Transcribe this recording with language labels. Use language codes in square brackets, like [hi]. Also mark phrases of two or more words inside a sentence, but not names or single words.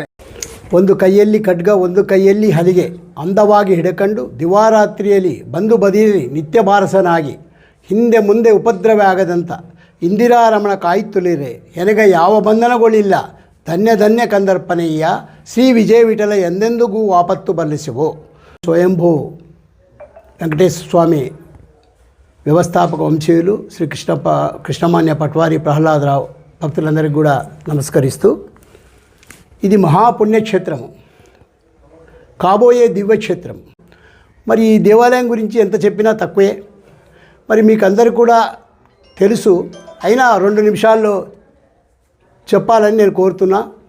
[kn] ಒಂದು ಕೈಯಲ್ಲಿ ಖಡ್ಗ, ಒಂದು ಕೈಯಲ್ಲಿ ಹಲಿಗೆ, ಅಂದವಾಗಿ ಹಿಡಕಂಡು ದಿವಾರಾತ್ರಿಯಲ್ಲಿ ಬಂದು ಬದಿಯಲ್ಲಿ ನಿತ್ಯ ಬಾರಸನಾಗಿ ಹಿಂದೆ ಮುಂದೆ ಉಪದ್ರವ ಆಗದಂತ ಇಂದಿರಾರಮಣ ಕಾಯುತ್ತಲಿರೆ ಎನಗೆ ಯಾವ ಬಂಧನಗಳಿಲ್ಲ ಧನ್ಯ ಧನ್ಯ ಕಂದರ್ಪನೆಯ ಶ್ರೀ ವಿಜಯ ವಿಠಲ ಎಂದೆಂದಿಗೂ ಆಪತ್ತು ಬಲ್ಲಿಸುವು. [te] ಸ್ವಯಂಭೂ ವೆಂಕಟೇಶ್ವರ ಸ್ವಾಮಿ వ్యవస్థాపక వంశీయులు ಶ್ರೀ కృష్ణమాన్య పట్వారి ప్రహ్లాదరావు భక్తులందరికీ కూడా నమస్కరిస్తూ, ఇది మహాపుణ్యక్షేత్రము, కాబోయే దివ్యక్షేత్రం. మరి ఈ దేవాలయం గురించి ఎంత చెప్పినా తక్కువే. మరి మీకు అందరికీ కూడా తెలుసు, అయినా 2 నిమిషాల్లో చెప్పాలని నేను కోరుతున్నా.